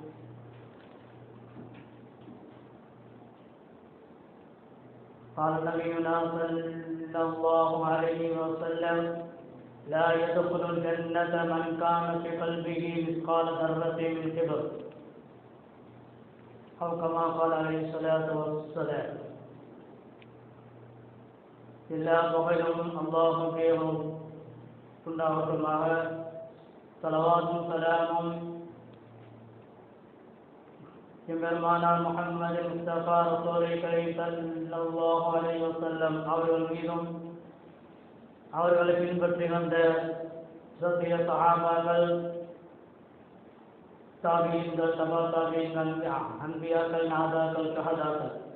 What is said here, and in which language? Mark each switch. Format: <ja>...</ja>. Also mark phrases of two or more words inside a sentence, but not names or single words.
<ar>قال نبينا صلى الله عليه وسلم لا يدخل الجنة من كان في قلبه مثقال ذرة من كبر أو كما قال عليه الصلاة والسلام.</ar> <ta>எல்லா புகழும் அல்லாஹ்வுக்கே உண்டாகட்டுமாக. ஸலவாத்தும் ஸலாமும் எம்பெருமானார் முஹம்மது முஸ்தபா</ta> <ar>رسول الله صلى الله عليه وسلم</ar> <ta>அவர்கள் மீதும் அவர்களை பின்பற்றி வந்த சத்திய சஹாபாக்கள், தாபீன்கள், தபா தாபீன்கள், அன்பியாக்கள், நாதாக்கள், ஷஹதாக்கள்</ta>